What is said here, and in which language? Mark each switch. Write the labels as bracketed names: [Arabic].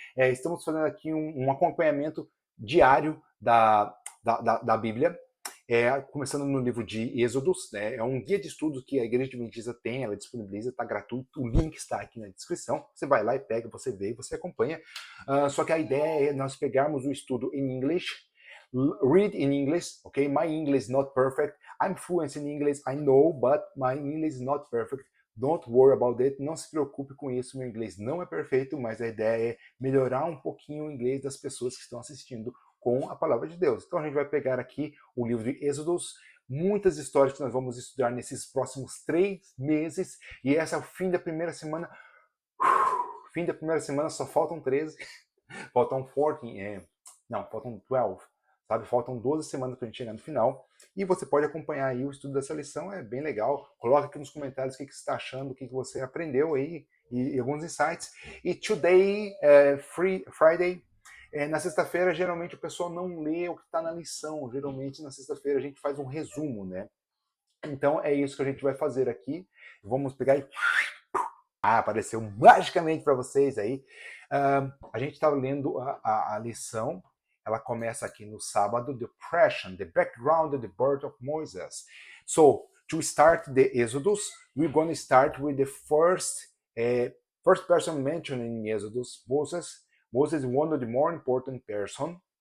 [Portuguese] Estamos fazendo aqui um acompanhamento diário da Bíblia. Começando no livro de Êxodos, né? É um guia de estudos que a Igreja Adventista tem, ela disponibiliza, está gratuito, o link está aqui na descrição, você vai lá e pega, você vê, você acompanha. Só que a ideia é nós pegarmos o estudo em inglês, [English] read in English, okay? My English is not perfect, I'm fluent in English, I know, but my English is not perfect. Don't worry about it, [Portuguese] não se preocupe com isso, meu inglês não é perfeito, mas a ideia é melhorar um pouquinho o inglês das pessoas que estão assistindo com a palavra de Deus. Então a gente vai pegar aqui o livro de Êxodos, muitas histórias que nós vamos estudar nesses próximos 3 meses, e esse é o fim da primeira semana. Fim da primeira semana, só faltam 13, faltam 14, faltam 12, sabe? Faltam 12 semanas para a gente chegar no final, e você pode acompanhar aí o estudo dessa lição, é bem legal. Coloca aqui nos comentários o que você está achando, o que você aprendeu aí, e alguns insights. E [English] today, Friday, [Portuguese] na sexta-feira, geralmente o pessoal não lê o que está na lição. Geralmente, na sexta-feira, a gente faz um resumo, né? Então, é isso que a gente vai fazer aqui. Vamos pegar e... apareceu magicamente para vocês aí. A gente estava lendo a lição. Ela começa aqui no sábado, [English] the oppression, the background of the birth of Moses. So, to start the Exodus, we're going to start with the first person mentioned in Exodus, Moses. Moses is one of the more important person.